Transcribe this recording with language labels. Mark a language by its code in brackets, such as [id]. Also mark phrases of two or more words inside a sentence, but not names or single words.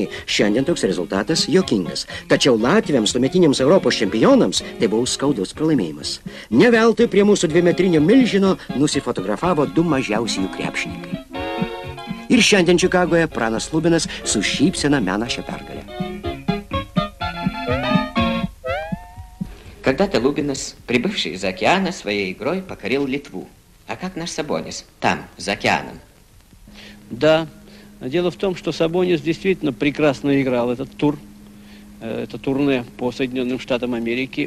[lt] Šiandien toks rezultatas juokingas. Tačiau Latviams, tuometiniams Europos čempionams, tai buvo skaudus pralaimėjimas. Ne veltui prie mūsų dvimetrinio milžino nusifotografavo du mažiausi jų krepšininkai. Ir šiandien Čikagoje Pranas Lubinas su šypsena mena šią pergalę. [ru] Когда-то Лубинас, прибывший из океана, своей игрой покорил Литву. А как наш Сабонис? Там, за океаном. Да, дело в том, что Сабонис действительно прекрасно играл этот тур, это турне по Соединенным Штатам Америки.